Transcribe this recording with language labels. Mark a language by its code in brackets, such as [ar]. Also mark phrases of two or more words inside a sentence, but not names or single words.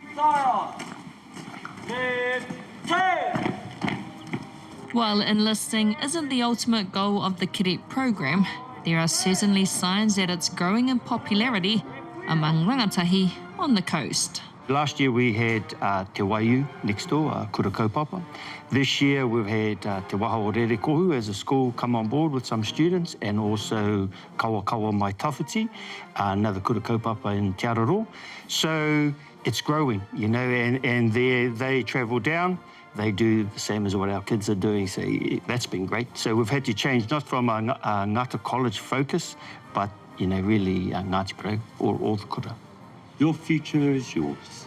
[en] While enlisting isn't the ultimate goal of the Cadet Program, there are certainly signs that it's growing in popularity among rangatahi on the coast. Last year we had Te Waiu next door, Kura Kaupapa. This year we've had Te Waha o Rerekohu as a school come on board with some students, and also Kawa Mai Tawhiti, another Kura Kaupapa in Te Araro. So it's growing, you know, and they travel down, they do the same as what our kids are doing, so that's been great. So we've had to change not from a Ngata College focus, but, you know, really Ngāti Parau, all the kura. Your future is yours.